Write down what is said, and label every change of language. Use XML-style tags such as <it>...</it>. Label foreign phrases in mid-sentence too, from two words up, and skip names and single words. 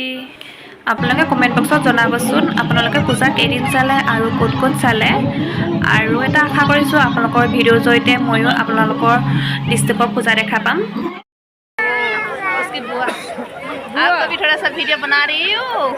<as>আপোনালোকে</as> <en>comment boxত</en> <as>জনাবচোন আপোনালোকে পূজা কেইদিন চালে আৰু ক'ত ক'ত চালে। আৰু এটা আশা কৰিছোঁ আপোনালোকৰ ভিডিঅ'ৰ জৰিয়তে ময়ো আপোনালোকৰ ডিষ্ট্ৰিক্টৰ পূজা দেখা পাম।</as> <hi>आपको भी थोड़ा सा वीडियो बना रही हूँ।</hi>